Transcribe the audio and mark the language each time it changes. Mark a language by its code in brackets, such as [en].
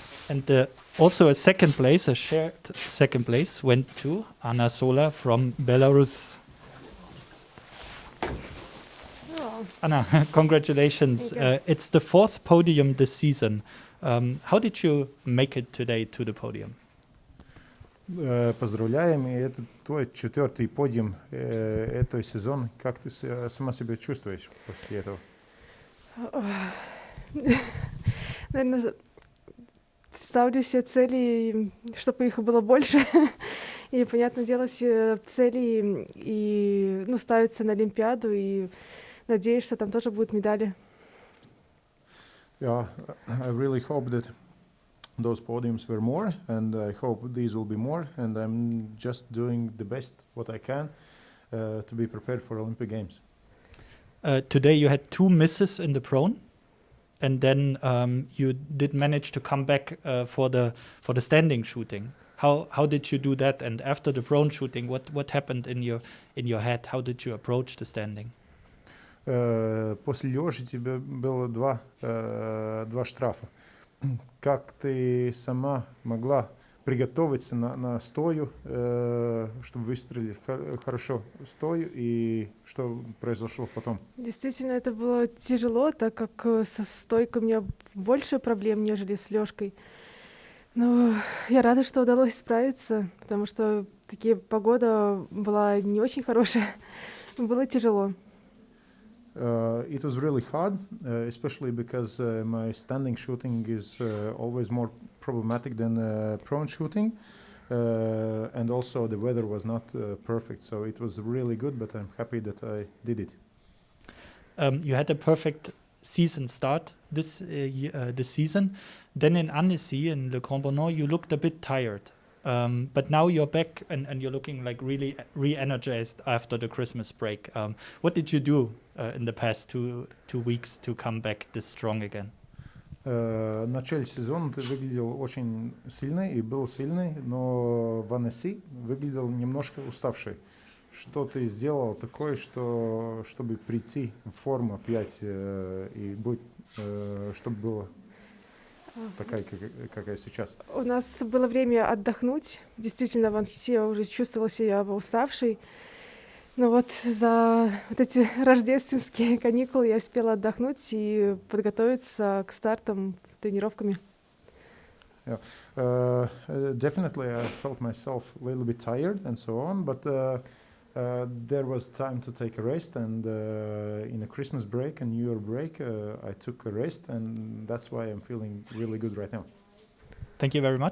[en] And also a shared second place went to Hanna Sola from Belarus. Anna, congratulations. It's the fourth podium this season. How did you make it today to the podium? [ru] Поздравляем, и это твой 4-й подиум этой сезон. Как ты сама себя чувствуешь после этого? Наверное, ставлю себе цели, чтобы их было больше. И, понятное дело, все цели ставятся на Олимпиаду, и надеюсь, что там тоже будут медали. [en] Yeah, I really hope that those podiums were more, and I hope these will be more, and I'm just doing the best what I can to be prepared for Olympic Games. Today you had 2 misses in the prone, and then you did manage to come back for the standing shooting. How did you do that? And after the prone shooting, what happened in your head? How did you approach the standing? [ru] После лёжи тебе было 2 штрафа. Как ты сама могла приготовиться на стою, чтобы выстрелить хорошо стою, и что произошло потом? Действительно, это было тяжело, так как со стойкой у меня больше проблем, нежели с лёжкой. Но я рада, что удалось справиться, потому что погода была не очень хорошая. Было тяжело. [en] It was really hard, especially because my standing shooting is always more problematic than prone shooting, and also the weather was not perfect, so it was really good, but I'm happy that I did it. You had a perfect season start this season. Then in Annecy, in Le Grand Bonnot, you looked a bit tired. But now you're back and you're looking like really re-energized after the Christmas break. What did you do in the past two weeks to come back this strong again? [ru] В начале сезона ты выглядел очень сильный и был сильный, но в Аннеси выглядел немножко уставший. Что ты сделал такое, чтобы прийти в форму опять и быть, чтобы было такая, какая сейчас? У нас было время отдохнуть. Действительно, в Аннеси я уже чувствовала себя уставшей. Но вот за эти рождественские каникулы я успела отдохнуть и подготовиться к стартам тренировками. [en] Yeah. Definitely I felt myself a little bit tired and so on, but there was time to take a rest, and in a Christmas break and New Year break I took a rest, and that's why I'm feeling really good right now. Thank you very much.